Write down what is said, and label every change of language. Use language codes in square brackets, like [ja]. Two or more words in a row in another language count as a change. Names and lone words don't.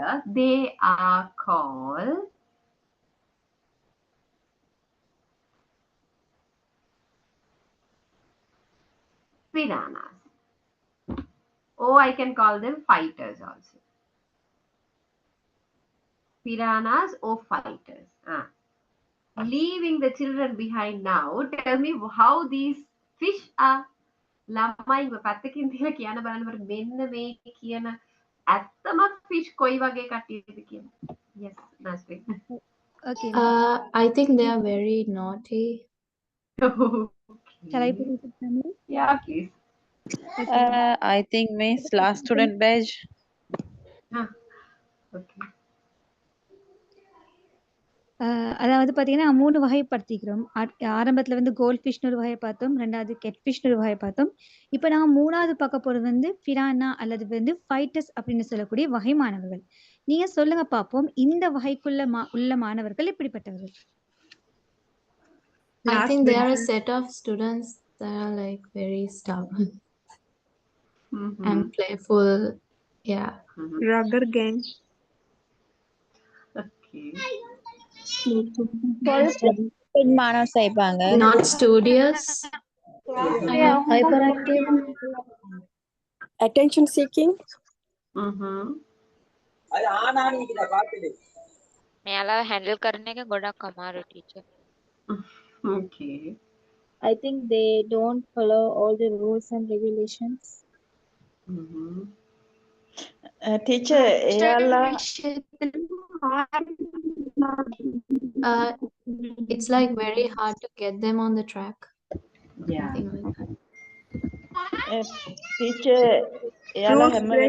[en] They are called piranhas. Or I can call them fighters also. Piranhas or fighters. Leaving the children behind now, tell me how these fish are [si] ළමයිව පැත්තකින් තියලා කියන්න බලනකොට මෙන්න මේ කියන ඇත්තම fish කොයි වගේ කට්ටියද කියන. [en] Yes, Nasri. Okay. I think they are very naughty. Shall I put it in summary? Yeah, please. I think Miss last student badge. Okay. [ta] அதாவது பார்த்தீங்கன்னா 3 வகைப்படுத்திக்கிறோம். ஆரம்பத்துல வந்து கோல்ட் ஃபிஷ்னு ஒரு வகையை பார்த்தோம். 2வது கெட்ஃபிஷ்னு ஒரு வகையை பார்த்தோம். இப்போ நாங்க 3வது பார்க்க போறது வந்து பிரானா அல்லது வந்து ஃபைட்டர்ஸ் அப்படின்னு சொல்லக்கூடிய வகை மாணவர்கள். நீங்க சொல்லுங்க பார்ப்போம், இந்த வகைக்குள்ள உள்ள மாணவர்கள் எப்படிப்பட்டவர்கள்? [en] I think they are a set of students that are like very stubborn and playful. Yeah. Rugger gang. Okay. Not studious. Hyperactive. Attention seeking. [si] මෙයාලා handle කරන එක ගොඩක් අමාරු teacher. [en] Okay. I think they don't follow all the rules and regulations. [si] ටීචර් එයාලා [en] Uh, it's like very hard to get them on the track. Yeah. Something like that. [si] ටීචර් එයාලා [en] Fruits [si] හැම [en] break